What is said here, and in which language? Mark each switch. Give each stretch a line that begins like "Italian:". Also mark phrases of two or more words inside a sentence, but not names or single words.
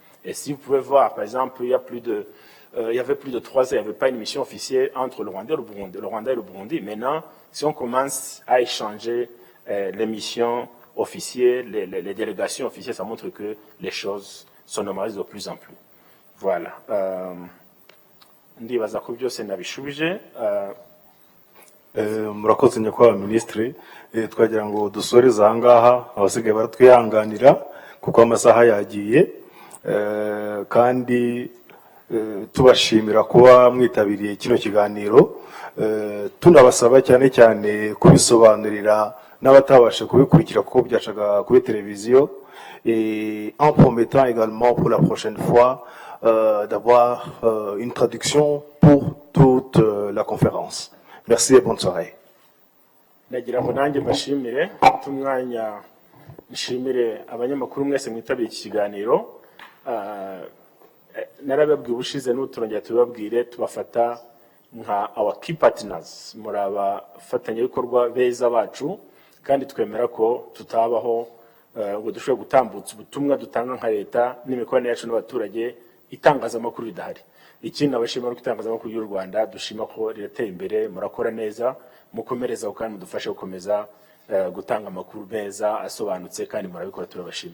French: Et si vous pouvez voir, par exemple, il y avait plus de 3 ans, il n'y avait pas une mission officielle entre le Rwanda et le Burundi. Maintenant, si on commence à échanger les missions officielles, les délégations officielles, ça montre que les choses sont normalisées de plus en plus. Voilà.
Kinyarwanda: Ndibaza ko byose nabishubije. Murakoze nyakubahwa minisitiri, twagira ngo dusoreze aha ngaha, abasigaye baratwihanganira kuko amasaha yagiye, kandi tubashimira kuba mwitabiriye kino kiganiro, tunabasaba cyane cyane kubisobanurira n'abatabasha kubikurikira kuko byacaga kuri televiziyo,
French: en promettant également pour la prochaine fois d'avoir une traduction pour toute la conférence. Merci et bonne soirée.
Kinyarwanda: Nagira ngo nanjye mbashimire tumwanya nshimire abanyamakuru mwese mwitabiriye iki kiganiro. Narababwiye ubushize n'uturongera tubabwire tubafata nka
English: our key partners,
Kinyarwanda: muri abafatanyabikorwa beza bacu, kandi twemera ko tutabaho ngo dushobore gutambutsa ubutumwa dutanga nka leta n'imikoranire yacu n'abaturage itangazamakuru ridahari. Ikindi abashima ko itangazamakuru y'u Rwanda dushima ko rirateye imbere, murakora neza, mukomereza kandi mudufashe gukomeza gutanga amakuru meza asobanutse, kandi murabikora turabashimira.